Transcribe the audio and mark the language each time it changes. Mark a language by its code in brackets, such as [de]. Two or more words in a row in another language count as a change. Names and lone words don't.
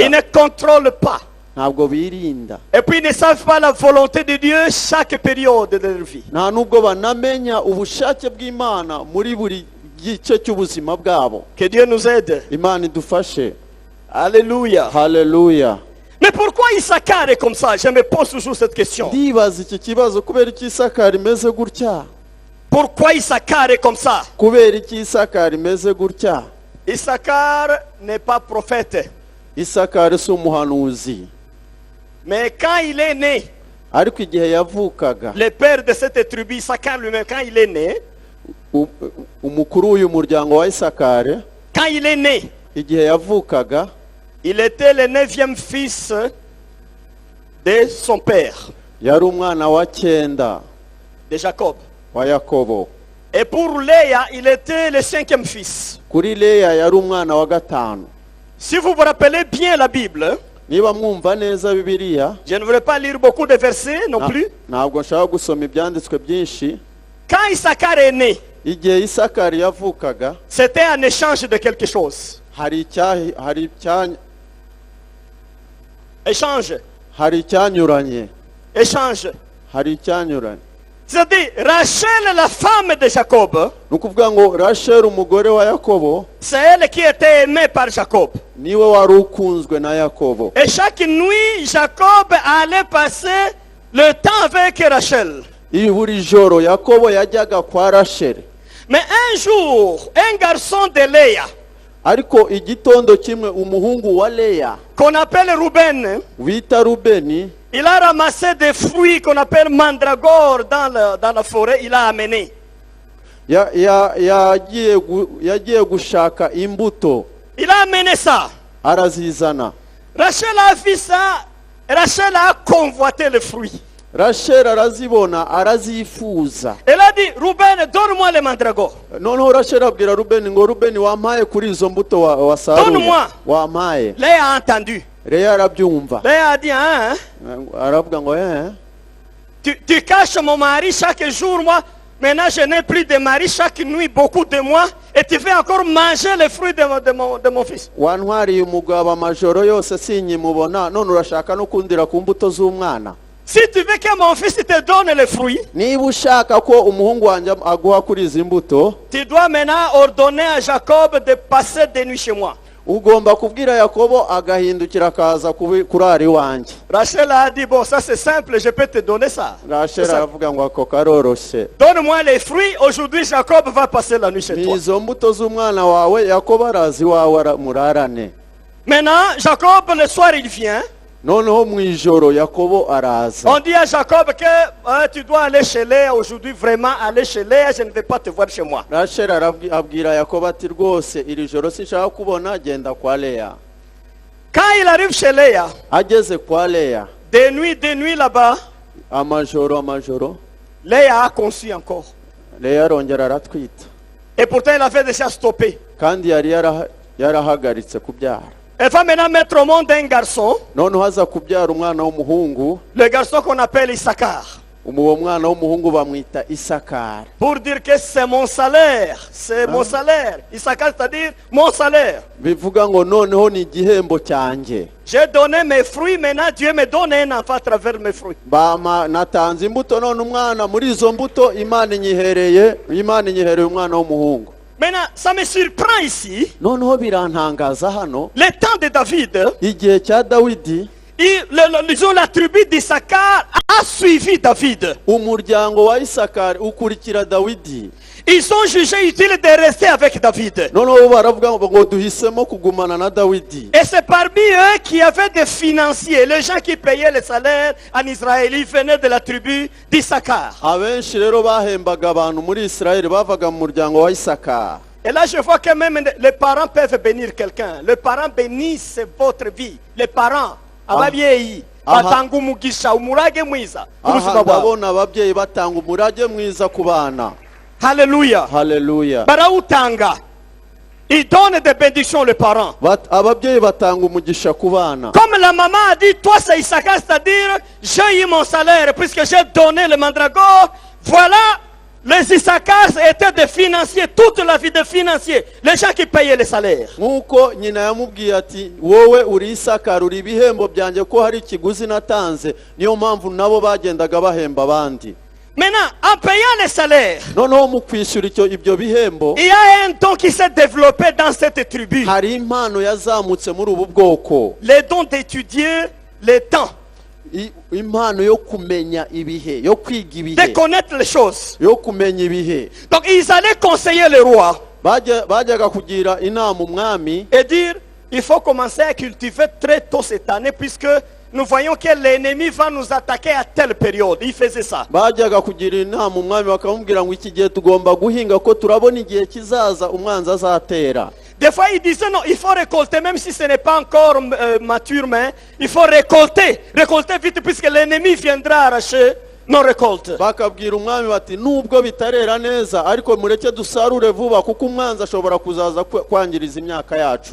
[fr] Ils ne contrôlent pas. [rw] ntabwo birinda, [fr] Et puis ils ne savent pas la volonté de Dieu chaque période de leur vie. [rw] nta nubwo banamenya ubushake bw'Imana muri buri gice cy'ubuzima bwabo. [fr] Que Dieu nous aide. [rw] Imana idufashe. [fr] Alléluia. [rw] Haleluya. [fr] Mais pourquoi Issachar est comme ça? Je me pose toujours cette question. [rw] Ndibaza iki kibazo, kubera iki Isakari imeze gutya? [fr] Pourquoi Issachar est comme ça? [rw] Kubera iki Isakari imeze gutya? [fr] Issachar n'est pas prophète. [rw] Isakari si umuhanuzi, [fr] Mais quand il est né, [rw] ariko igihe yavukaga, [fr] le père de cette tribu, Issachar lui-même, quand il est né, [rw] umukuru w'uyu muryango wa Isakari, [fr] quand il est né, [rw] igihe yavukaga, [fr] il était le 9e fils de son père, [rw] yari umwana wa 9 [fr] de Jacob. [rw] wa Yakobo. [fr] Et pour Léa, il était le 5e fils. [rw] Kuri Leya yari umwana wa 5. [fr] Si vous vous rappelez bien la Bible, [rw] niba mwumva neza bibiliya [fr] Je ne voulais pas lire beaucoup de versets non plus. [rw] ntabwo nshaka gusoma ibyanditswe byinshi. [fr] Quand Issachar est né, [rw] Igihe Isakari yavukaga [fr] c'était un échange de quelque chose. Échange, [rw] hari icyanyuranye [fr] échange. [rw] hari icyanyuranye [fr] C'est-à-dire, Rachel, la femme de Jacob, [rw] ni ukuvuga ngo Rasheli umugore wa Yakobo [fr] c'est elle qui était aimée par Jacob. [rw] niwe wari ukunzwe na Yakobo, [fr] Et chaque nuit, Jacob allait passer le temps avec Rachel. [rw] buri joro Yakobo yajyaga kwa Rasheli. [fr] Mais un jour, un garçon de Léa, [rw] Ariko igitondo kimwe umuhungu wa Leya [fr] qu'on appelle Ruben, [rw] wita Rubeni [fr] il a ramassé des fruits qu'on appelle mandragore dans la forêt, il a amené. [rw] yagiye gushaka imbuto [fr] Il a amené ça. [rw] arazizana. [fr] Rachel a vu ça, Rachel a convoité le fruit. [rw] Rasheli arazibona arazifuza. [fr] Elle a dit, Ruben, donne-moi les mandragores. [rw] Noneho Rasheli abwira Rubeni ngo Rubeni wampaye kuri izo mbuto wasaruye, [fr] Donne-moi. [rw] wampaye. [fr] Léa a entendu. [rw] Leya arabyumva [fr] Léa a dit, hein, [rw] aravuga ngo [fr] tu caches mon mari chaque jour, moi. Maintenant, je n'ai plus de mari chaque nuit, beaucoup de mois. Et tu veux encore manger les fruits de mon fils. [rw] wantwariye umugabo amajoro yose sinyimubona, none urashaka no kundira ku mbuto z'umwana. [fr] Si tu veux que mon fils te donne les fruits, [rw] Niba ushaka ko umuhungu wanjye aguha kuri izi mbuto, [fr] tu dois maintenant ordonner à Jacob de passer des nuits chez moi. [rw] ugomba kubwira Yakobo agahindukira akaza kurara iwanjye. [fr] Rachel a dit, bon, ça c'est simple, je peux te donner ça. [rw] Rasheli aravuga ngo ako karoroshe. [fr] Donne-moi les fruits, aujourd'hui Jacob va passer la nuit chez toi. [rw] Izo mbuto z'umwana wawe Yakobo arazi iwawe murarane. [fr] Maintenant, Jacob, le soir, il vient. [rw] Noneho mu ijoro Yakobo araza. [fr] On dit à Jacob que tu dois aller chez Léa aujourd'hui, vraiment aller chez Léa, je ne vais pas te voir chez moi. [rw] Rasheli abwira Yakobo ati rwose iri joro sinshaka kubona, genda kwa Leya. [fr] Quand il arrive chez Léa, [rw] Ageze kwa Leya [fr] des nuits là-bas, [rw] amajoro [fr] Léa a conçu encore. [rw] Leya arongera aratwita, [fr] Et pourtant, il avait déjà stoppé. [rw] kandi yari yarahagaritse kubyara. [fr] Elle va maintenant mettre au monde un garçon, [rw] Noneho aza kubyara umwana w'umuhungu, [fr] le garçon qu'on appelle Issachar. [rw] uwo mwana w'umuhungu bamwita Isakari. [fr] Pour dire que c'est mon salaire, c'est mon salaire. Issachar, c'est-à-dire mon salaire. [rw] Bivuga ngo noneho ni igihembo cyanjye. [fr] J'ai donné mes fruits, maintenant Dieu me donne un enfant à travers mes fruits. [rw] Natanze imbuto, none umwana muri izo mbuto Imana inyihereye umwana w'umuhungu. [fr] Maintenant, ça me surprend ici. [rw] Noneho birantangaza hano, [fr] Le temps de David, [rw] igihe cya Dawidi, [fr] la tribu d'Issachar a suivi David. [rw] umuryango wa Isakari ukurikira Dawidi. [fr] Ils ont jugé utile de rester avec David. [rw] Noneho baravuga ngo duhisemo kugumana na Dawidi. [fr] Et c'est parmi eux qui avaient des financiers, les gens qui payaient les salaires en Israël, ils venaient de la tribu d'Issachar. [rw] Abenshi rero bahembaga abantu muri Isirayeli bavaga mu muryango wa Isakari. [fr] Et là, je vois que même les parents peuvent bénir quelqu'un. Les parents bénissent votre vie. Les parents, [rw] ababyeyi, batanga umugisha, umurage mwiza. Aha ndabona ababyeyi batanga umurage mwiza ku bana. Hallelujah. Hallelujah. Barautanga. [fr] Ils donnent des bénédictions les parents. [rw] Ababyeyi batanga umugisha ku bana. [fr] Comme la maman a dit, toi c'est Issachar, c'est-à-dire, j'ai eu mon salaire puisque j'ai donné le mandragore. Voilà, les Issachars étaient des financiers, toute la vie des financiers, les gens qui payaient les salaires. [rw] Nkuko nyina yamubwiye ati wowe uri Isakari uri ibihembo byanjye ko hari ikiguzi natanze, niyo mpamvu nabo bagendaga bahemba abandi. [fr] Maintenant, en payant les salaires, [rw] Noneho mu kwishyura ibyo bihembo, [fr] il y a un don qui s'est développé dans cette tribu. [rw] hari impano yazamutse muri ubu bwoko. [fr] Les dons d'étudier les temps, [rw] Impano yo kumenya ibihe, yo kwiga [fr] de [rw] ibihe, [fr] connaître les choses. [rw] yo kumenya ibihe. [fr] Donc ils allaient conseiller le roi [rw] Bajyaga kugira inama umwami [fr] et dire, il faut commencer à cultiver très tôt cette année puisque nous voyons que l'ennemi va nous attaquer à telle période. Il faisait ça. [rw] bajyaga kugira inama umwami bakamubwira ngo iki gihe tugomba guhinga ko turabona igihe kizaza umwanzi azatera. [fr] Des fois, il disait non, il faut récolter, même si ce n'est pas encore mature, mais il faut récolter vite, puisque l'ennemi viendra arracher nos récoltes. [rw] bakabwira umwami bati nubwo bitarera neza ariko mureke dusarure vuba kuko umwanzi ashobora kuzaza kwangiriza imyaka yacu.